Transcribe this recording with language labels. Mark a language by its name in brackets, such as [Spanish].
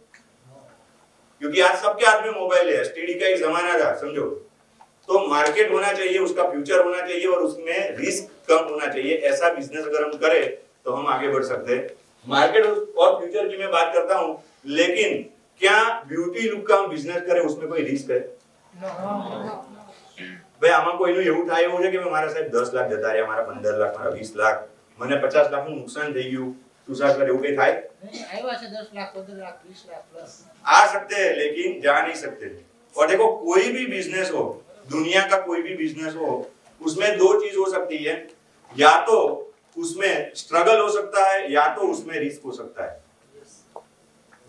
[Hindi] क्योंकि आज सबके हाथ में मोबाइल है, STD का ही जमाना था, समझो। तो मार्केट होना चाहिए, उसका फ्यूचर होना चाहिए और उसमें रिस्क कम होना चाहिए। ऐसा बिजनेस अगर हम करें तो हम आगे बढ़ सकते हैं। मार्केट और फ्यूचर की मैं बात करता हूं, लेकिन क्या ब्यूटी लुक का हम बिजनेस करें उसमें कोई रिस्क है? [Gujarati] भाई आमा कोईનું એવું થાય એવું છે કે મારા સાહેબ 10 લાખ જતા રહ્યા, મારા 15 લાખ, મારા 20 લાખ, મને 50 લાખ નું નુકસાન થઈ ગયું, તું સાહેબ કરે એવું કઈ થાય? નહીં, આવ્યા છે 10 લાખ 15 લાખ 20 લાખ પ્લસ [Hindi] आ सकते हैं, लेकिन जा नहीं सकते। और देखो कोई भी बिजनेस हो, दुनिया का कोई भी बिजनेस हो, उसमें 2 चीज हो सकती है, या तो उसमें स्ट्रगल हो सकता है या तो उसमें रिस्क हो सकता है।